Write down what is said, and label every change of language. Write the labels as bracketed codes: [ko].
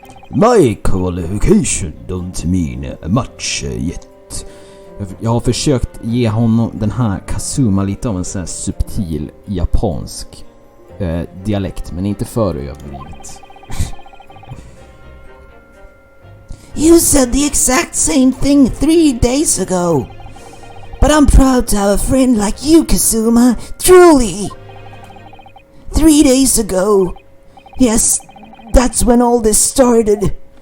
[en] My qualification don't mean much yet. [sv] Jag har försökt ge honom, den här Kazuma, lite av en sån här subtil japansk dialekt, men inte för överdrivet. [en] You said the exact same thing 3 days ago. But I'm proud to have a friend like you, Kazuma. Truly. 3 days ago. Yes, that's when all this started.